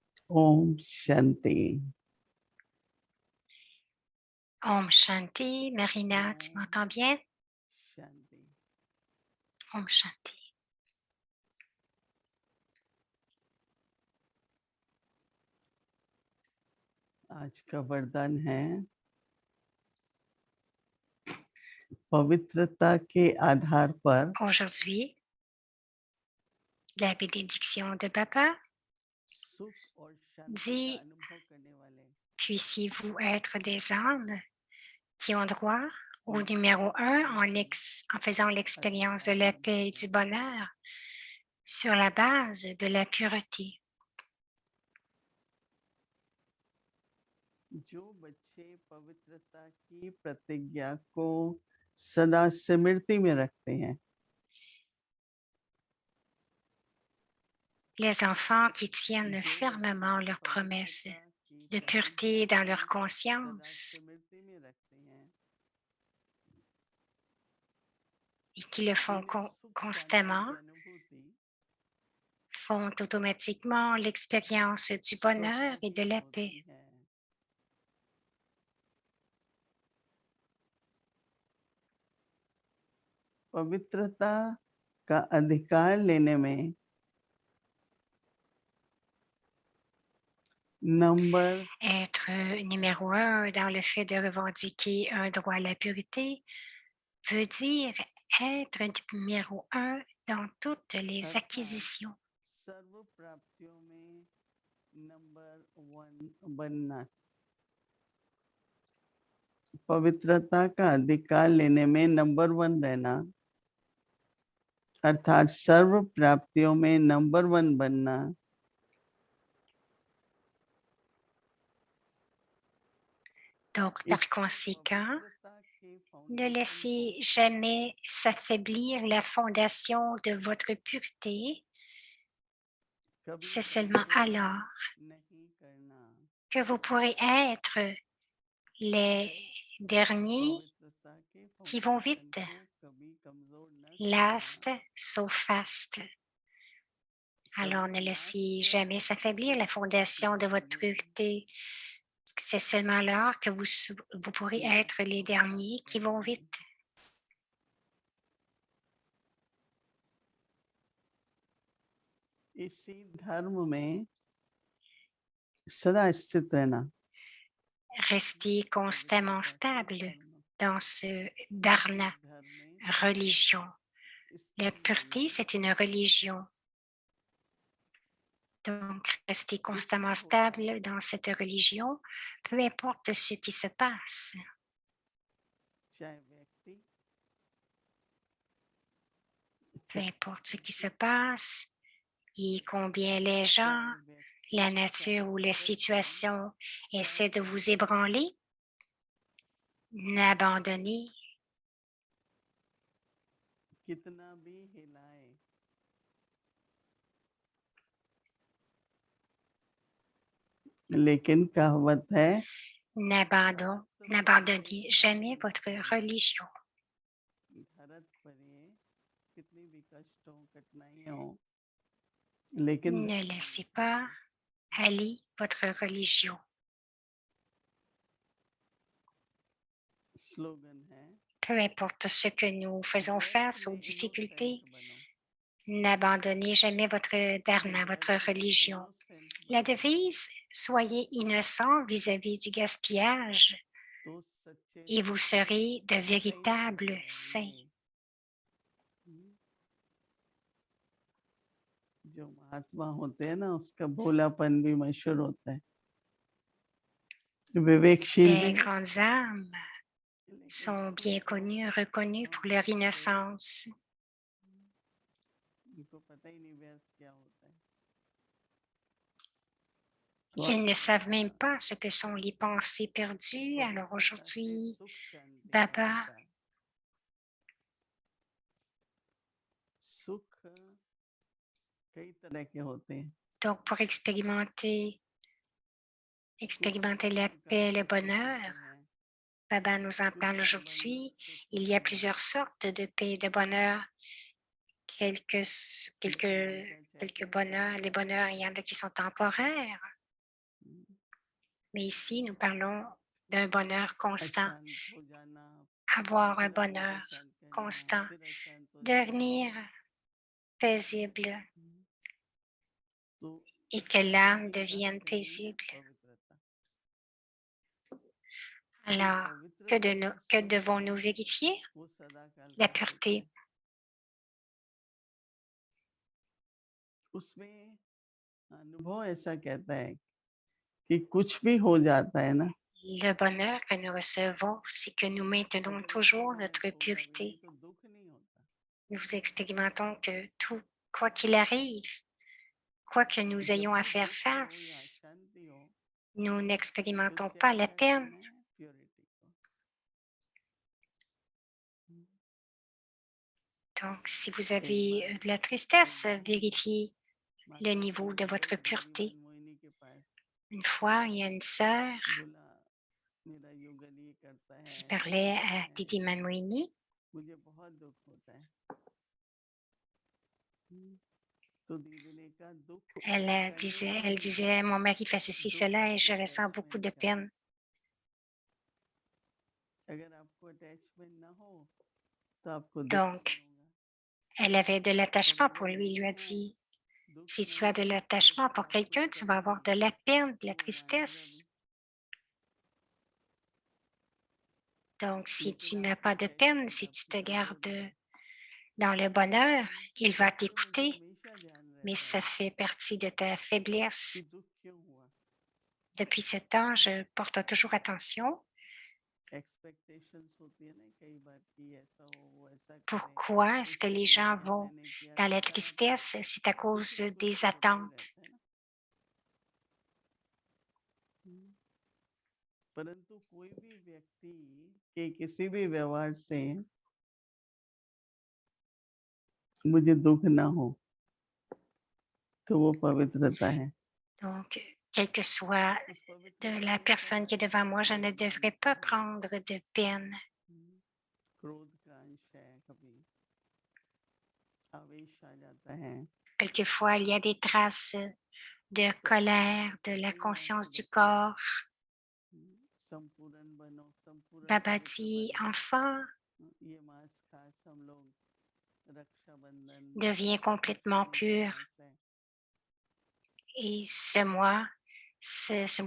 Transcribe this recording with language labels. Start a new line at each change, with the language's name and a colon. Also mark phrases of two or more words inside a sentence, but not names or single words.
Hindi: Om Shanti. Om Shanti.
French: Marina, tu m'entends bien?
Hindi: Shanti. Om Shanti. आज का वरदान है पवित्रता के आधार पर
French: Aujourd'hui, la bénédiction de Papa
Hindi: सुख और शांति का
French: dit:
Hindi: अनुभव करने वाले
French: puissiez-vous être des âmes qui ont droit au numéro un en faisant l'expérience de la paix et du bonheur sur la base de la pureté.
Hindi: जो बच्चे पवित्रता की प्रतिज्ञा को सदा स्मृति में रखते हैं
French: Les enfants qui tiennent fermement leurs promesses de pureté dans leur conscience et qui le font constamment font automatiquement l'expérience du bonheur et de la paix.
Hindi: पवित्रता का अधिकार लेने में नंबर
French: Être numéro un dans le fait de revendiquer un droit à la pureté veut dire être numéro un dans toutes les acquisitions.
Hindi: सर्व प्राप्तियों में नंबर 1 बनना पवित्रता का अधिकार लेने में नंबर 1 रहना अर्थात सर्व प्राप्तियों में नंबर 1 बनना
French: Donc, par conséquent, ne laissez jamais s'affaiblir la fondation de votre pureté. C'est seulement alors que vous pourrez être les derniers qui vont vite.
English: Last, so fast.
French: Alors, ne laissez jamais s'affaiblir la fondation de votre pureté. C'est seulement alors que vous pourrez être les derniers qui vont vite.
Hindi: इसी धर्म में सदा स्थित रहना
French: Restez constamment stable dans ce dharna, religion. La pureté, c'est une religion. Donc, restez constamment stable dans cette religion, peu importe ce qui se passe. Peu importe ce qui se passe et combien les gens, la nature ou la situation essaient de vous ébranler, n'abandonnez.
Hindi: कितना भी हिलाए लेकिन कहावत है
French: N'abandonnez jamais votre religion.
Hindi: भारत पर ये कितनी भी कष्ट हो कठिनाइयां हो लेकिन
French: Ne laissez pas aller votre religion.
Hindi: स्लोगन है
French: Peu importe ce que nous faisons face aux difficultés, n'abandonnez jamais votre dharna, votre religion. La devise, soyez innocent vis-à-vis du gaspillage
Hindi: तो सच्चे
French: et vous serez de véritables saints.
Hindi: जो महात्मा होते हैं ना उसका भोलापन भी मशहूर होता है विवेकशील भी
French: Les grandes âmes sont bien connues, reconnues pour leur innocence.
Hindi: उनको पता ही नहीं व्यर्थ क्या होता है
French: Ils ne savent même pas ce que sont les pensées perdues. Alors aujourd'hui,
Hindi: सुख शांति Baba, सुख कई तरह के होते हैं
French: donc pour expérimenter la paix, le bonheur, Baba nous en parle aujourd'hui. Il y a plusieurs sortes de paix et de bonheur. Quelques bonheurs, les bonheurs, il y en a qui sont temporaires. Mais ici, nous parlons d'un bonheur constant,
Hindi: अशांत हो जाना,
French: avoir un
Hindi: फिर और
French: bonheur
Hindi: अशांत करना,
French: constant,
Hindi: फिर अशांत हो जाना।
French: devenir paisible
Hindi: तो
French: et que
Hindi: इसका
French: l'âme
Hindi: भी
French: devienne
Hindi: अर्थ ही है
French: paisible.
Hindi: पवित्रता। जो
French: Alors,
Hindi: पवित्रता का
French: que
Hindi: स्वरूप
French: devons-nous
Hindi: है
French: vérifier?
Hindi: वो सदा काल
French: La
Hindi: का सुख
French: pureté.
Hindi: है। उसमें अनुभव ऐसा कहता है कि कुछ भी हो जाता है ना,
French: Le bonheur que nous recevons, c'est que nous maintenons
Hindi: अगर
French: toujours
Hindi: इम्परफेक्ट
French: notre
Hindi: होगा भी
French: pureté.
Hindi: तो दुख नहीं होता।
French: Nous expérimentons que tout, quoi qu'il arrive, quoi que nous
Hindi: जब
French: ayons à
Hindi: भी
French: faire
Hindi: दुख हो या
French: face,
Hindi: अशांति हो
French: nous
Hindi: तो
French: n'expérimentons pas la
Hindi: चेष्टा
French: peine.
Hindi: करना है प्योरिटी को।
French: Donc, si vous
Hindi: एक
French: avez
Hindi: बार
French: de la
Hindi: एक
French: tristesse,
Hindi: बार
French: vérifiez le
Hindi: माता जी
French: niveau de
Hindi: ने
French: votre
Hindi: दीदी
French: pureté.
Hindi: मनमोहिनी के पास
French: Une fois, il y a une sœur
Hindi: बोला, मेरा युगल ये करता है,
French: qui
Hindi: ऐसा
French: parlait
Hindi: करता
French: à
Hindi: है,
French: Didi Manmoini.
Hindi: मुझे बहुत दुख होता है। तो दीदी ने कहा दुख करने
French: Elle
Hindi: वाले
French: disait, mon mari fait ceci,
Hindi: दुख
French: cela, et
Hindi: से
French: je ressens beaucoup
Hindi: अटैचमेंट
French: de
Hindi: करें।
French: peine.
Hindi: अगर आपको अटैचमेंट ना हो तो आपको दुख
French: Donc,
Hindi: नहीं होगा,
French: elle avait de
Hindi: और
French: l'attachement pour
Hindi: अगर
French: lui. Il lui
Hindi: नहीं
French: a
Hindi: है,
French: dit,
Hindi: दुख
French: si tu as
Hindi: नहीं
French: de
Hindi: है तो
French: l'attachement
Hindi: फिर
French: pour
Hindi: आप कुछ
French: quelqu'un, tu vas
Hindi: करोगे
French: avoir de la peine, de
Hindi: तो
French: la
Hindi: वो मानेगा
French: tristesse.
Hindi: भी।
French: Donc, si tu
Hindi: लेकिन
French: n'as
Hindi: आपको
French: pas de peine,
Hindi: अटैचमेंट
French: si tu
Hindi: आपकी
French: te
Hindi: कमजोरी
French: gardes
Hindi: है,
French: dans le bonheur, il
Hindi: तो
French: va
Hindi: फिर मुझे
French: t'écouter,
Hindi: हमेशा ध्यान
French: mais
Hindi: रहता
French: ça
Hindi: है
French: fait partie de ta
Hindi: कि
French: faiblesse.
Hindi: दुख क्यों हुआ।
French: Depuis ce temps, je porte toujours attention.
Hindi: एक्सपेक्टेशंस होती है ना कई बार कि ऐसा हो वो ऐसा करे,
French: Pourquoi est-ce que
Hindi: उसने
French: les
Hindi: नहीं
French: gens
Hindi: किया
French: vont
Hindi: मैंने किया,
French: dans
Hindi: तो
French: la
Hindi: बड़ा
French: tristesse? C'est à
Hindi: कुछ
French: cause
Hindi: ना कुछ
French: des
Hindi: तो होता ही
French: attentes.
Hindi: रहता है ना। परंतु कोई भी व्यक्ति के किसी भी व्यवहार से मुझे दुख ना हो तो वो पवित्रता है।
French: Donc, quelle que soit
Hindi: उस
French: de
Hindi: पवित्रता
French: la
Hindi: में
French: personne qui est devant moi, je
Hindi: कभी
French: ne devrais
Hindi: अभिमानित
French: pas
Hindi: हो,
French: prendre de peine.
Hindi: क्रोध का अंश है, कभी आवेश आ जाता है,
French: Quelquefois, il y a des traces de
Hindi: तो अपने
French: colère,
Hindi: आप
French: de
Hindi: को
French: la
Hindi: कई बार
French: conscience
Hindi: तो
French: du
Hindi: देखिए
French: corps.
Hindi: संपूर्ण बनो, संपूर्ण
French: Baba
Hindi: पवित्र
French: dit,
Hindi: बनो।
French: enfant,
Hindi: ये मास खास हम लोग रक्षाबंधन
French: deviens complètement
Hindi: रक्षाबंधन का
French: pur.
Hindi: मास है,
French: Et ce mois, ce